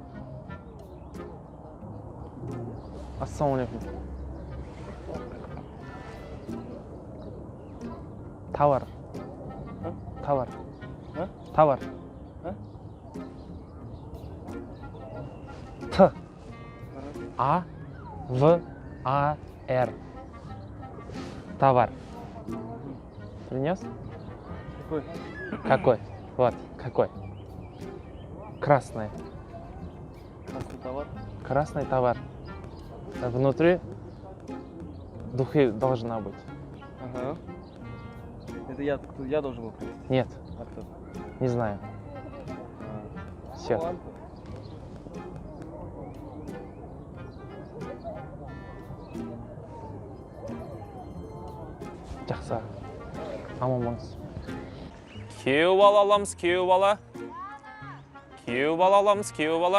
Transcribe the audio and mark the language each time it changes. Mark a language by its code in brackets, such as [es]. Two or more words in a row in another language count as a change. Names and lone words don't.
[ar] السلام عليكم. [ru] Товар. Товар. Товар. Т. А. В. А. Р. Товар. Принес? Какой? Какой? Вот, какой? Красный. Красный товар. Красный товар. Внутри духи должна быть. Ага. Это я должен был принести? Нет, А кто? не знаю. Все. Лампу. [kk] Жақсы. Аман болыңыз. Күйеу бала аламыз, күйеу бала. Күйеу бала аламыз, күйеу бала.